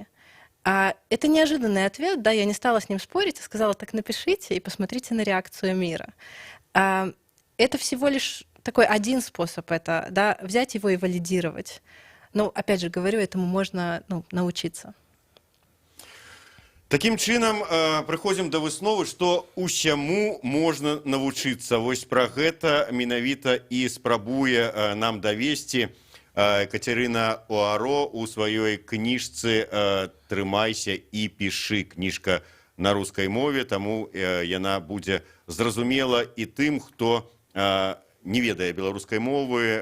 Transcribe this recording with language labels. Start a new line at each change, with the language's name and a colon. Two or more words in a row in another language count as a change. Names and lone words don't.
Russian: Это неожиданный ответ, да, я не стала с ним спорить, а сказала, так напишите и посмотрите на реакцию мира. Это всего лишь такой один способ, это, да, взять его и валидировать. Но, опять же, говорю, этому можно научиться.
Belarusian: Таким чынам прыходзім да высновы, што усяму можна навучыцца. Вось пра гэта менавіта і спрабуе нам давесці Кацярына Оаро у сваёй кніжцы «Трымайся і пішы». Кніжка на рускай мове, таму яна будзе зразумела і тым, хто не ведае беларускай мовы.